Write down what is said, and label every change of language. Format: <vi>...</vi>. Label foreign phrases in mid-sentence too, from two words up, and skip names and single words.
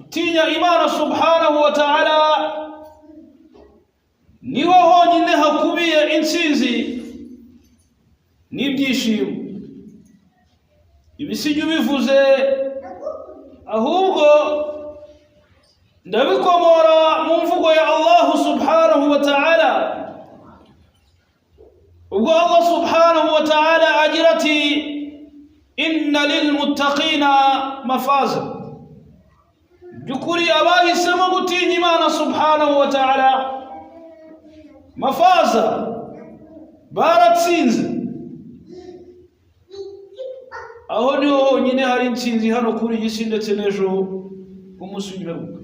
<rw>gutinya Imana</rw> <ar>سبحانه وتعالى</ar> <rw>niho honyine hakubiye intsinzi n'ibyishimo. Ibisijya bivuze ahubwo ndabikomora mu mvugo ya</rw> <ar>الله سبحانه وتعالى,</ar> <rw>ubwo</rw> <ar>الله سبحانه وتعالى</ar> <rw>agira ati</rw> <ar>إن للمتقين مفازا,</ar> <rw>byukuri abahisemo gutinya Imana</rw> <ar>سبحانه وتعالى مفازا</ar> <rw>baratsinze. Aho niho honyine hari intsinzi hano kuri iyi si ndetse n'ejo umunsi w'imperuka.</rw>